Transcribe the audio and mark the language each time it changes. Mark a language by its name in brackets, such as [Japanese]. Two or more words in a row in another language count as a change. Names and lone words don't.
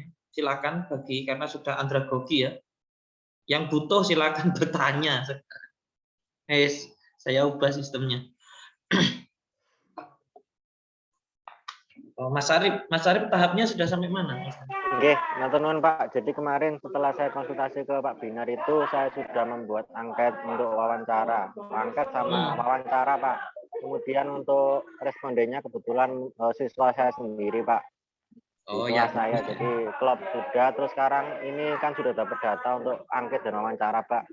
[Indonesian] Silakan bagi karena sudah andragogi ya. Yang butuh silakan bertanya. Saya ubah sistemnya. Oh, Mas Arif tahapnya sudah sampai mana? Oke, [Javanese] matur nuwun Pak. [Indonesian] Jadi kemarin setelah saya konsultasi ke Pak Binar itu saya sudah membuat angket untuk wawancara. Angket sama wawancara Pak. Kemudian untuk respondennya kebetulan siswa saya sendiri, Pak. Oh Siswa ya, saya, bagus. jadi klub sudah, terus sekarang ini kan sudah dapat data untuk angket dan wawancara, Pak.